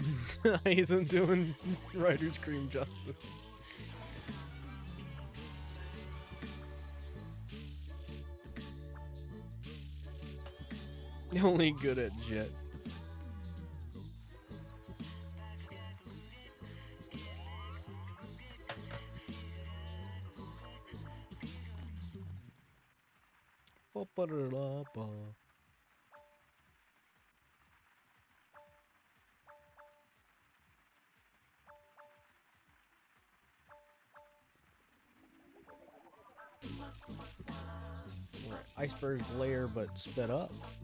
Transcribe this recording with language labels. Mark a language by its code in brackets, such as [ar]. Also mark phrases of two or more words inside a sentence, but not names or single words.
[en] He isn't doing Writer's Cream justice. Only good at Jet. Ba-ba-da-da-ba. Right, Iceberg's lair, but sped up.